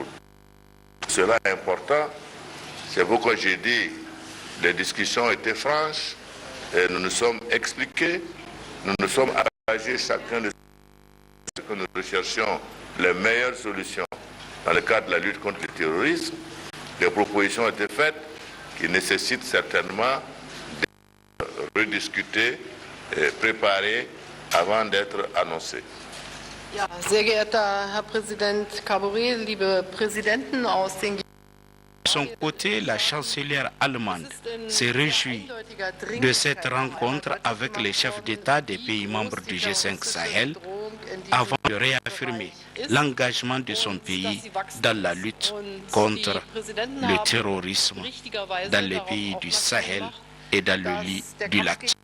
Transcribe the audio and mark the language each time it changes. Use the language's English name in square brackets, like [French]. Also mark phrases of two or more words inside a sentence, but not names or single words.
[French] Cela est important, c'est pourquoi j'ai dit les discussions étaient franches, et nous nous sommes expliqués, nous nous sommes engagés chacun de ce que nous recherchions les meilleures solutions dans le cadre de la lutte contre le terrorisme. Des propositions ont été faites qui nécessitent certainement d'être rediscutées et préparées avant d'être annoncées. [German] Ja, sehr geehrter Herr Präsident Kaboré, liebe Präsidenten aus den... [French] De son côté, la chancelière allemande s'est réjouie de cette rencontre avec les chefs d'État des pays membres du G5 Sahel avant de réaffirmer l'engagement de son pays dans la lutte contre le terrorisme dans les pays du Sahel et dans le lit du lac.